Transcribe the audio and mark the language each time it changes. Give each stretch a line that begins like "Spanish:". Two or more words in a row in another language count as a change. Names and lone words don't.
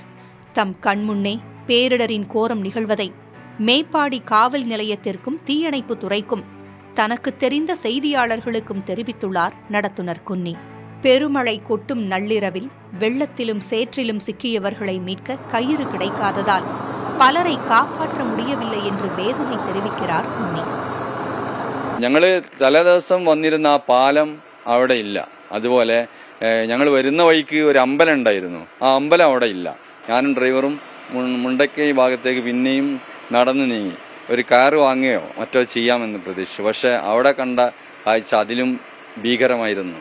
Tamil: தம் கண்முன்னே பேரிடரின் கோரம் நிகழ்வதை மேப்பாடி காவல் நிலையத்திற்கும் தீயணைப்பு துறைக்கும் தனக்கு தெரிந்த செய்தியாளர்களுக்கும் தெரிவித்துள்ளார் நடத்துனர் குன்னி. பெருமழை கொட்டும் நள்ளிரவில் வெள்ளத்திலும் சேற்றிலும் சிக்கியவர்களை மீட்க கயிறு கிடைக்காததால் பலரை காப்பாற்ற முடியவில்லை என்று வேதனை தெரிவிக்கிறார் குன்னி.
Malayalam: ഞങ്ങള് തലേദിവസം വന്നിരുന്ന ആ പാലം അവിടെ ഇല്ല. അതുപോലെ ഞങ്ങൾ വരുന്ന വഴിക്ക് ഒരു അമ്പലം ഉണ്ടായിരുന്നു. ആ അമ്പലം അവിടെ ഇല്ല. ഞാനും ഡ്രൈവറും മുണ്ടക്കൈ ഭാഗത്തേക്ക് പിന്നെയും നടന്നു നീങ്ങി. ഒരു കാറ് വാങ്ങുകയോ മറ്റോ ചെയ്യാമെന്ന് പ്രതീക്ഷിച്ചു. പക്ഷെ അവിടെ കണ്ട കാഴ്ച അതിലും ഭീകരമായിരുന്നു.